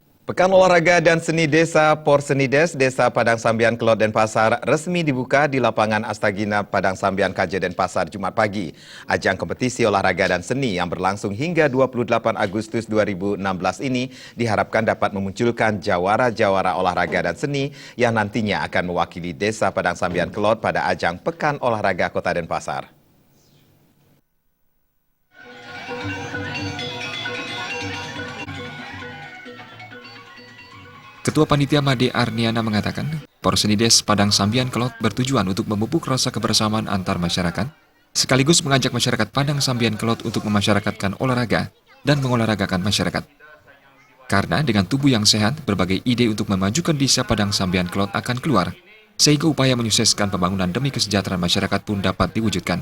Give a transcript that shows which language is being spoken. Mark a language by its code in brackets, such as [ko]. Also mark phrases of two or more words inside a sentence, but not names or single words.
[id] Pekan Olahraga dan Seni Desa Porsenides, Desa Padang Sambian, Kelot, Denpasar resmi dibuka di lapangan Astagina Padang Sambian, KJ Denpasar Jumat pagi. Ajang kompetisi olahraga dan seni yang berlangsung hingga 28 Agustus 2016 ini diharapkan dapat memunculkan jawara-jawara olahraga dan seni yang nantinya akan mewakili Desa Padang Sambian, Kelot pada ajang Pekan Olahraga Kota Denpasar. Ketua Panitia Made Arniana mengatakan, Porsenides Padang Sambian Kelot bertujuan untuk memupuk rasa kebersamaan antar masyarakat, sekaligus mengajak masyarakat Padang Sambian Kelot untuk memasyarakatkan olahraga dan mengolahragakan masyarakat. Karena dengan tubuh yang sehat, berbagai ide untuk memajukan Desa Padang Sambian Kelot akan keluar, sehingga upaya menyukseskan pembangunan demi kesejahteraan masyarakat pun dapat diwujudkan.